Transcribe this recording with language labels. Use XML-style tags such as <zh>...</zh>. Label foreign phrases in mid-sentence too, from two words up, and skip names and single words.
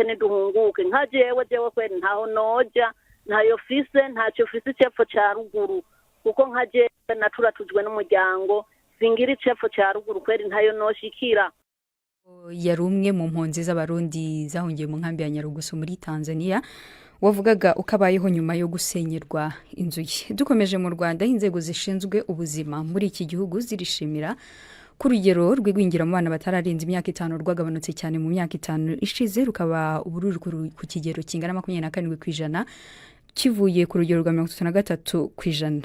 <rn>Nka jewe kweri ntaho noja, ntayo fise, ntacyo fise cepfo ca ruguru, kuko nka jewe naturatujwe n'umuryango, singira cepfo ca ruguru kweri ntayo noshikira. Yari umwe mu mpunzi z'abarundi zahungiye mu nkambi ya Nyarugusu muri Tanzania. wavugaga ukabayeho nyuma yo gusenyerwa inzu ye.</rn> <rw>Dukomeje mu Rwanda, inzego zishinzwe ubuzima muri iki gihugu zirishimira ku rugero rw'igwingira mu bana batararenza imyaka 5 rwagabanutse cyane mu myaka 5 ishize, rukaba ubururu ku kigero kingana 27% kivuye ku rugero rwa 33%.</rw>